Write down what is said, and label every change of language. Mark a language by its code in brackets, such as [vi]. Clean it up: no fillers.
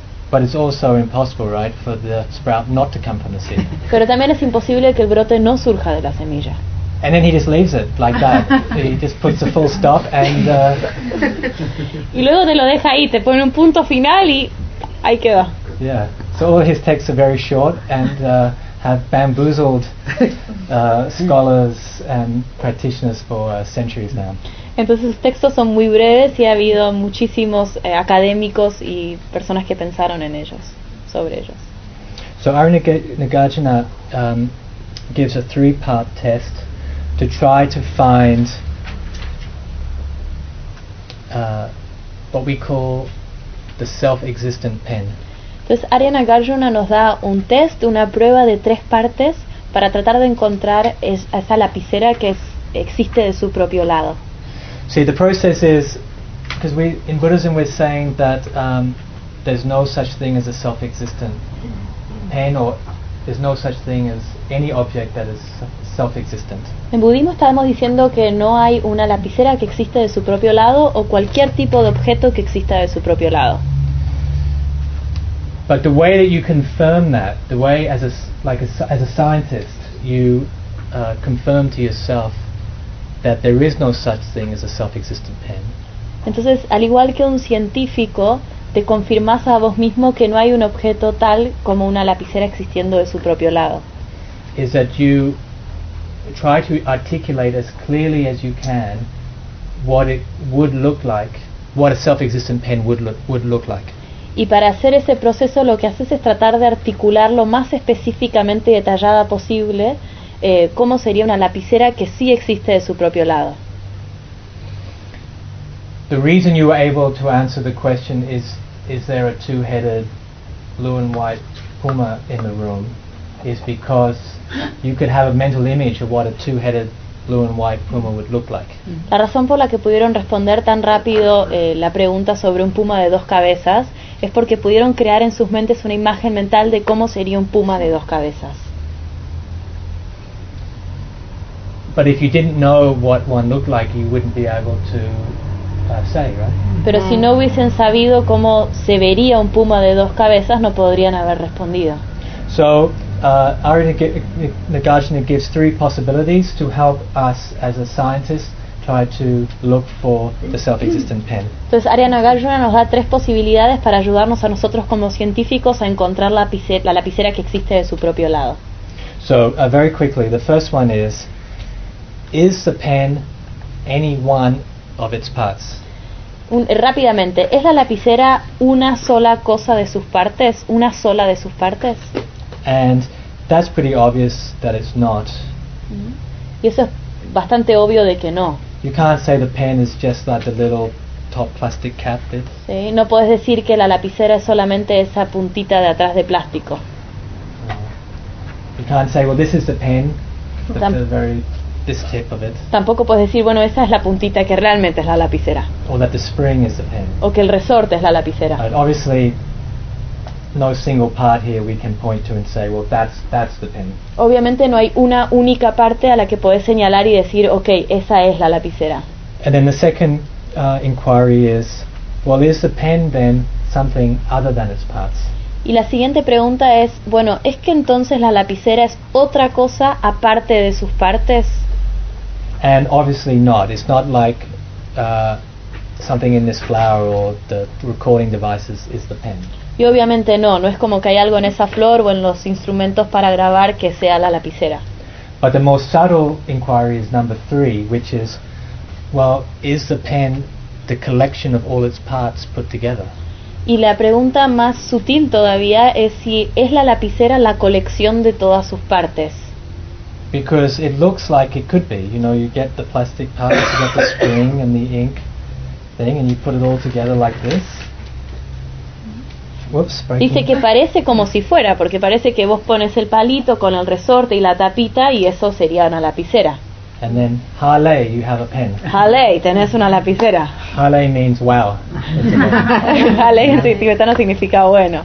[en] But it's also impossible, right, for the sprout not to come from the seed. [es] Pero también es imposible que el brote no surja de la semilla. [en] And then he just leaves it like that. He just puts a full stop and [es] y luego te lo deja ahí, te pone un punto final y ahí queda. [en] Yeah. So all his texts are very short and have bamboozled scholars and practitioners for centuries now. [es] Entonces sus textos son muy breves y ha habido muchísimos académicos y personas que pensaron en ellos, sobre ellos. [en] So Arya Nagarjuna gives a three-part test to try to find what we call the self-existent pen. [es] Entonces Arya Nagarjuna nos da un test, una prueba de tres partes para tratar de encontrar esa lapicera que existe de su propio lado. [en] See, the process is, because we in Buddhism we're saying that there's no such thing as a self-existent pen or There's no such thing as any object that is self-existent. [es] En budismo estamos diciendo que no hay una lapicera que existe de su propio lado o cualquier tipo de objeto que exista de su propio lado. [en] But the way that you confirm that, the way as a like a, as a scientist, you confirm to yourself that there is no such thing as a self-existent pen. [es] Entonces, al igual que un científico, te confirmas a vos mismo que no hay un objeto tal como una lapicera existiendo de su propio lado. [en] Is that you try to articulate as clearly as you can what it would look like, what a self-existent pen would look like. [es] Y para hacer ese proceso lo que haces es tratar de articular lo más específicamente y detallada posible cómo sería una lapicera que sí existe de su propio lado. [en] The reason you were able to answer the question is there a two-headed blue and white puma in the room is because you could have a mental image of what a two-headed blue and white puma would look like. [es] La razón por la que pudieron responder tan rápido la pregunta sobre un puma de dos cabezas es porque pudieron crear en sus mentes una imagen mental de cómo sería un puma de dos cabezas. [en] But if you didn't know what one looked like, you wouldn't be able to say, right? [es] Pero si no hubiesen sabido cómo se vería un puma de dos cabezas, no podrían haber respondido. [en] So, Arya Nagarjuna gives three possibilities to help us as a scientist try to look for the self-existent pen. [es] Entonces, Arya Nagarjuna nos da tres posibilidades para ayudarnos a nosotros como científicos a encontrar la lapicera que existe de su propio lado. [en] So, very quickly, the first one is the pen any one of its parts? [es] Rápidamente, ¿es la lapicera una sola cosa de sus partes? ¿Una sola de sus partes? [en] And that's pretty obvious that it's not. [es] Y eso es bastante obvio de que no. [en] You can't say the pen is just like the little top plastic cap bit. [es] Sí, no puedes decir que la lapicera es solamente esa puntita de atrás de plástico. [en] You can't say, well, this is the pen, but the very... this tip of it. [es] Tampoco puedes decir, bueno, esa es la puntita que realmente es la lapicera. [en] Or that the spring is the pen. [es] O que el resorte es la lapicera. [en] But obviously, no single part here we can point to and say, well, that's the pen. [es] Obviamente no hay una única parte a la que puedes señalar y decir, okay, esa es la lapicera. [en] And then the second inquiry is, well, is the pen then something other than its parts? [es] Y la siguiente pregunta es, bueno, ¿es que entonces la lapicera es otra cosa aparte de sus partes? [en] And obviously not. It's not like something in this flower or the recording devices is the pen. [es] Y obviamente no. No es como que hay algo en esa flor o en los instrumentos para grabar que sea la lapicera. [en] But the most subtle inquiry is number three, which is, well, is the pen the collection of all its parts put together? [es] Y la pregunta más sutil todavía es si es la lapicera la colección de todas sus partes. [en] Because it looks like it could be, you know, you get the plastic parts, you get the spring and the ink thing, and you put it all together like this. Whoops. Breaking. [es] Dice que parece como si fuera, porque parece que vos pones el palito con el resorte y la tapita y eso sería una lapicera. [en] And then, hale, you have a pen. [es] Hale, tenés una lapicera. [en] Hale means wow. [es] Hale en tibetano significa bueno.